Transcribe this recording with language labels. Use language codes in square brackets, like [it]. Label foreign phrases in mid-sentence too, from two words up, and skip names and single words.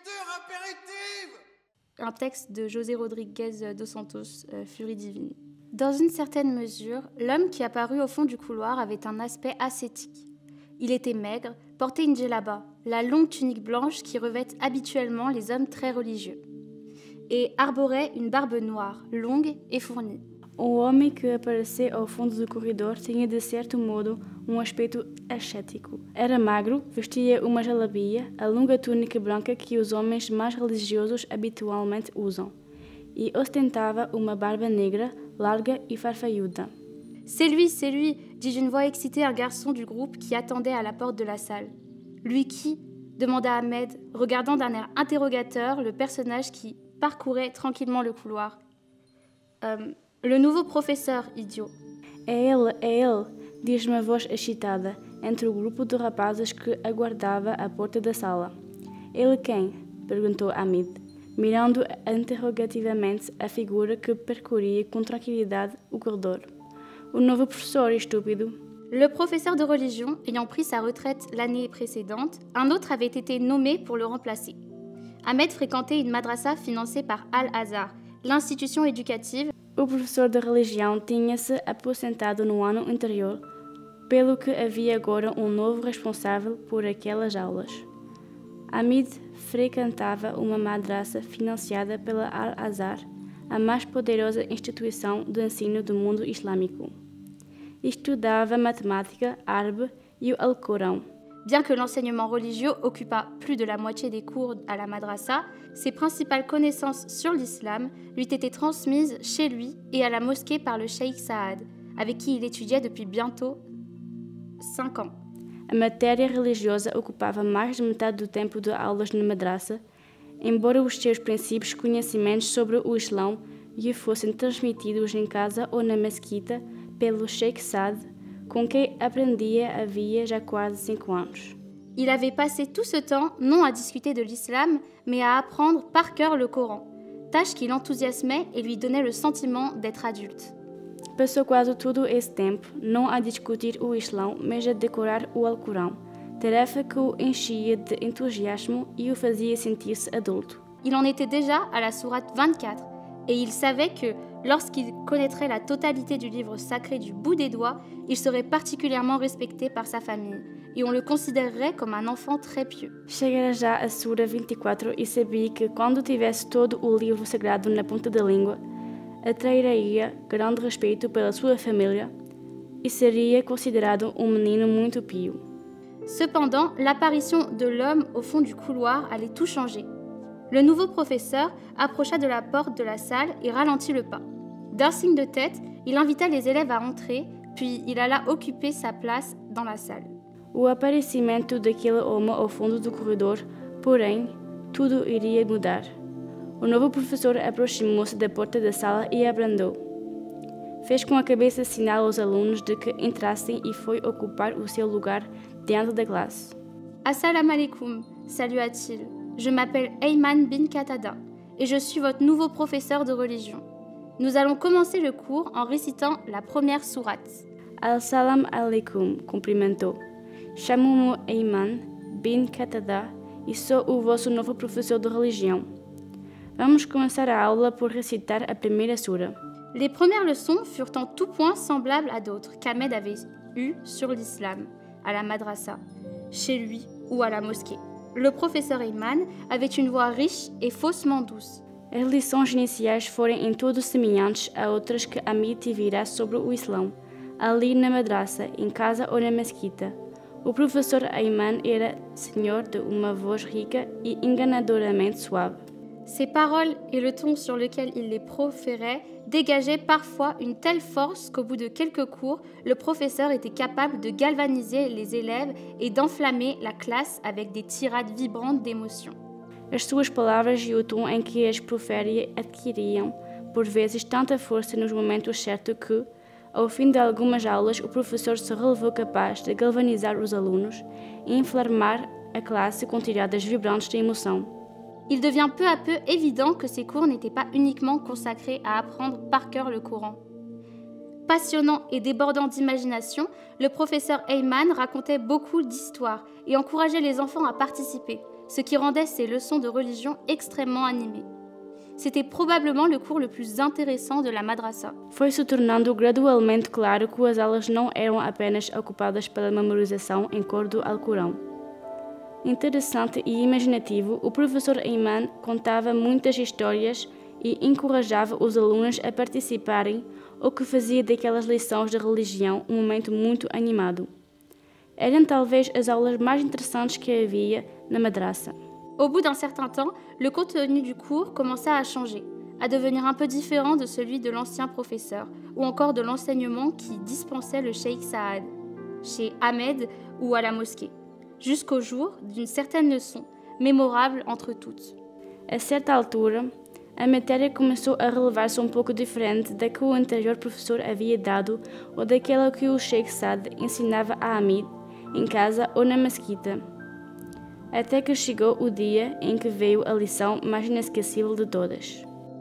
[fr] Un texte de José Rodriguez dos Santos, Furie divine. Dans une certaine mesure, l'homme qui apparut au fond du couloir avait un aspect ascétique. Il était maigre, portait une djellaba, la longue tunique blanche qui revêt habituellement les hommes très religieux, et arborait une barbe noire, longue et fournie. [pt] O homem que apareceu ao fundo do corredor tinha de certo modo aspecto ascético. Era magro, vestia uma jalabia, a longa túnica branca que os homens mais religiosos habitualmente usam, e ostentava uma barba negra, larga e farfalhuda. [fr] C'est lui, dit d'une voix excitée un garçon du groupe qui attendait à la porte de la salle. Lui qui demanda Ahmed, regardant d'un air interrogateur le personnage qui parcourait tranquillement le couloir. Le nouveau professeur, idiot. [pt] É ele, diz uma voz excitada, entre o grupo de rapazes que aguardava à porta da sala. Ele quem? Perguntou Hamid, mirando interrogativamente a figura que percorria com tranquilidade o corredor. O novo professor, estúpido. [fr] Le professeur de religion, ayant pris sa retraite l'année précédente, un autre avait été nommé pour le remplacer. Ahmed fréquentait une madrasa financée par Al-Azhar, l'institution éducative. [pt] O professor de religião tinha-se aposentado no ano anterior, pelo que havia agora novo responsável por aquelas aulas. Hamid frequentava uma madrasa financiada pela Al-Azhar, a mais poderosa instituição de ensino do mundo islâmico. Estudava matemática, árabe e o Alcorão. [fr] Bien que l'enseignement religieux occupât plus de la moitié des cours à la madrasa, ses principales connaissances sur l'islam lui étaient transmises chez lui et à la mosquée par le cheikh Saad, avec qui il étudiait depuis bientôt 5 ans. [pt] A matéria religiosa ocupava mais de metade do tempo de aulas na madrasa, embora os seus princípios conhecimentos sobre o Islão lhe fossem transmitidos em casa ou na mesquita pelo cheikh Saad, com quem aprendia havia já quase 5 anos. [fr] Il avait passé tout ce temps non à discuter de l'islam, mais à apprendre par cœur le Coran, tâche qui l'enthousiasmait et lui donnait le sentiment d'être adulte. [pt] Passou quase todo esse tempo não a discutir o Islão, mas a decorar o Alcorão, tarefa que o enchia de entusiasmo e o fazia sentir-se adulto. [fr] Il en était déjà à la sourate 24, et il savait que, lorsqu'il connaîtrait la totalité du livre sacré du bout des doigts, il serait particulièrement respecté par sa famille, et on le considérerait comme un enfant très pieux. [pt] Chegara já a Sura 24 e sabia que, quando tivesse todo o livro sagrado na ponta da língua, atrairia grande respeito pela sua família e seria considerado menino muito pio. [fr] Cependant, l'apparition de l'homme au fond du couloir allait tout changer. Le nouveau professeur approcha de la porte de la salle et ralentit le pas. D'un signe de tête, il invita les élèves à entrer, puis il alla occuper sa place dans la salle. [pt] O aparecimento daquele homem ao fundo do corredor, porém, tudo iria mudar. O novo professor aproximou-se da porta da sala e abrandou. Fez com a cabeça sinal aos alunos de que entrassem e foi ocupar o seu lugar dentro da classe. [ar] السلام عليكم, [fr] salua-t-il. Je m'appelle Ayman bin Qatada et je suis votre nouveau professeur de religion. Nous allons commencer le cours en récitant la première sourate. [ar] السلام عليكم, [pt] cumprimentou. Chamo-me Ayman bin Qatada e sou o vosso novo professor de religião. Vamos começar a aula por recitar a primeira sura. [fr] Les premières leçons furent en tout point semblables à d'autres qu'Ahmed avait eues sur l'islam, à la madrasa, chez lui ou à la mosquée. Le professeur Ayman avait une voix riche et faussement douce. [pt] As lições iniciais foram em tudo semelhantes a outras que Hamid tivera sobre o Islão, ali na madrasa, em casa ou na mesquita. O professor Ayman era senhor de uma voz rica e enganadoramente suave. [fr] Ses paroles et le ton sur lequel il les proférait dégageaient parfois une telle force qu'au bout de quelques cours, le professeur était capable de galvaniser les élèves et d'enflammer la classe avec des tirades vibrantes d'émotion. [pt] As suas palavras e o tom em que as proferia adquiriam, por vezes, tanta força nos momentos certos que, ao fim de algumas aulas, o professor se revelou capaz de galvanizar os alunos e inflamar a classe com tiradas vibrantes de emoção. [fr] Il devient peu à peu évident que ces cours n'étaient pas uniquement consacrés à apprendre par cœur le Coran. Passionnant et débordant d'imagination, le professeur Eyman racontait beaucoup d'histoires et encourageait les enfants à participer, ce qui rendait ses leçons de religion extrêmement animées. C'était probablement le cours le plus intéressant de la madrasa. [pt] Foi se tornando gradualmente claro que as aulas não eram apenas ocupadas pela memorização em cor do Alcorão. Interessante e imaginativo, o professor Eyman contava muitas histórias e encorajava os alunos a participarem, o que fazia daquelas lições de religião um momento muito animado. Eram talvez as aulas mais interessantes que havia na madrasa. [fr] Au bout d'un certain temps, le contenu du cours commença à changer, à devenir un peu différent de celui de l'ancien professeur ou encore de l'enseignement qui dispensait le Cheikh Saad, chez Ahmed ou à la mosquée, jusqu'au jour d'une certaine leçon, mémorable entre toutes. [pt] A certa altura, a matéria começou a relevar-se um pouco diferente da que o anterior professor havia dado ou daquela que o Cheikh Saad ensinava a Hamid, em casa ou na mesquita. Até que chegou o dia em que veio a lição mais inesquecível de todas.